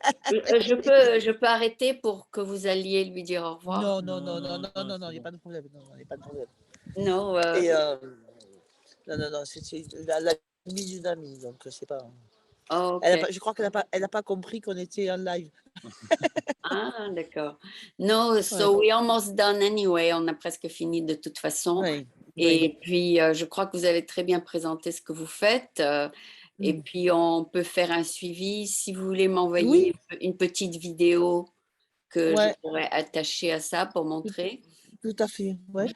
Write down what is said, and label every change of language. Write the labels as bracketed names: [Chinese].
[French] Je peux arrêter pour que vous alliez lui dire au revoir. Non, c'est il n'y a bon. pas de problème. Non, il n'y a pas de problème. Non, Et non, c'est la amie d'une amie, donc c'est pas. ok. Je crois qu'elle n'a pas compris qu'on était en live. Ah, d'accord. [English] No, so we're almost done anyway. [French] On a presque fini de toute façon. Oui. Et puis, je crois que vous avez très bien présenté ce que vous faites. Et puis, on peut faire un suivi. Si vous voulez m'envoyer une petite vidéo que je pourrais attacher à ça pour montrer. Tout à fait. Ouais.